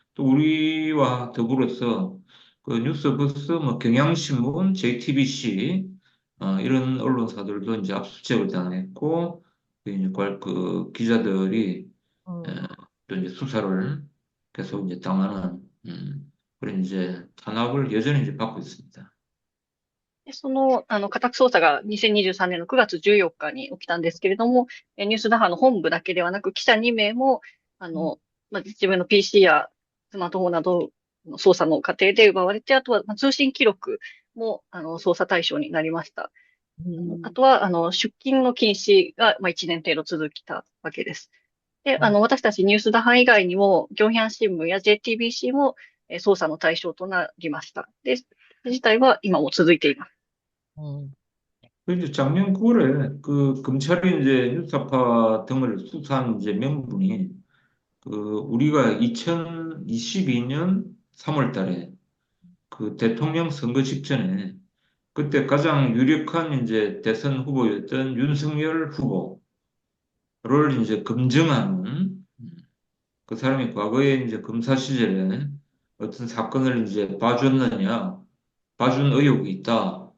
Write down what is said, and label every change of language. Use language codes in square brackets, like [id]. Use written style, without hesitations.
[ko] 또 우리와 더불어서 그 뉴스버스, 뭐 경향신문, JTBC 이런 언론사들도 이제 압수수색을 당했고 그 이제 그 기자들이 에, 음. 또 이제 수사를 계속 이제 당하는 그런 이제 탄압을 여전히 이제 받고 있습니다. [ja] で、家宅捜査が2023年の9月14日に起きたんですけれども、ニュース打破の本部だけではなく、記者2名も、自分の PC やスマートフォンなどの捜査の過程で奪われて、あとは、通信記録も、捜査対象になりました。あとは、出勤の禁止が、1年程度続いたわけです。で、私たちニュース打破以外にも、京阪新聞や JTBC も、捜査の対象となりました。で、自体は今も続いています。 [ko] 그 이제 작년 9월에 그 검찰이 이제 뉴스타파 등을 수사한 이제 명분이 그 우리가 2022년 3월 달에 그 대통령 선거 직전에 그때 가장 유력한 이제 대선 후보였던 윤석열 후보를 이제 검증하는 그 사람이 과거에 이제 검사 시절에 어떤 사건을 이제 봐준 의혹이 있다.